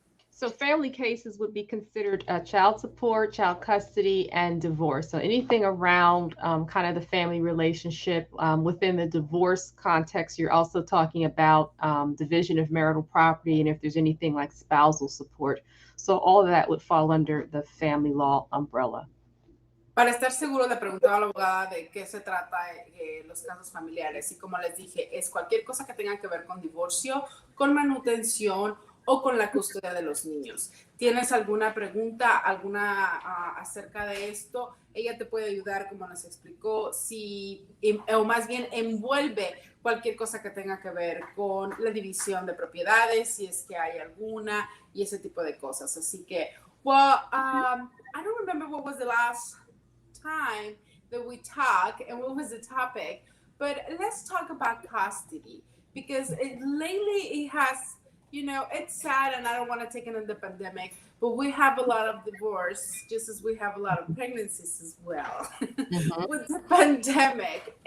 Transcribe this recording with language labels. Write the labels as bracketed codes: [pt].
[en] So family cases would be considered child support, child custody, and divorce. So anything around kind of the family relationship. Within the divorce context, you're also talking about division of marital property and if there's anything like spousal support. So all of that would fall under the family law umbrella. [es] Para estar seguro, le preguntaba a la abogada de qué se trata los casos familiares. Y como les dije, es cualquier cosa que tenga que ver con divorcio, con manutención o con la custodia de los niños. ¿Tienes alguna pregunta, acerca de esto? Ella te puede ayudar, como nos explicó, o más bien envuelve cualquier cosa que tenga que ver con la división de propiedades, si es que hay alguna, y ese tipo de cosas. Así que, [en] I don't remember what was the last time that we talked and what was the topic, but let's talk about custody, because lately it has, it's sad, and I don't want to take it in the pandemic, but we have a lot of divorce, just as we have a lot of pregnancies as well with the pandemic.